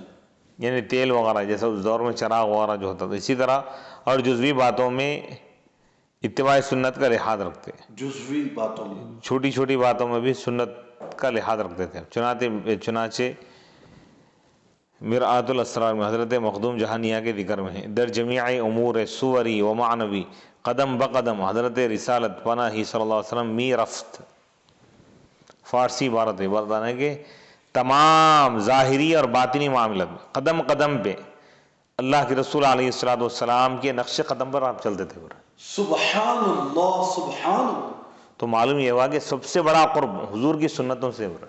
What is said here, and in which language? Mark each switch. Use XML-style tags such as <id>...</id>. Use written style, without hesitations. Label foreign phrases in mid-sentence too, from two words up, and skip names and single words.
<ur>یعنی تیل وغیرہ، جیسا اس دور میں چراغ وغیرہ جو ہوتا تھا، اسی طرح اور جزوی باتوں میں اتباع سنت کا لحاظ رکھتے. جزوی باتوں میں چھوٹی چھوٹی باتوں میں بھی سنت کا لحاظ رکھتے تھے. چنانچہ مرآت الاسرار میں حضرت مخدوم جہانیہ کے ذکر میں ہے</ur> <fa>در جمیع امور صوری و معنوی قدم بقدم حضرت رسالت پناہی</fa> <ar>صلی اللہ علیہ وسلم</ar> <fa>می رفت.</fa> <ur>فارسی عبارت ہے بتانا کہ تمام ظاہری اور باطنی معاملات میں قدم قدم پہ اللہ کے رسول</ur> <ar>علیہ السلام</ar> <ur>کے نقش قدم پر آپ چلتے تھے.</ur> <ar>سبحان اللہ. سبحان اللہ.</ar> <ur>تو معلوم یہ ہوا کہ سب سے بڑا قرب حضور کی سنتوں سے ہو رہا ہے.</ur>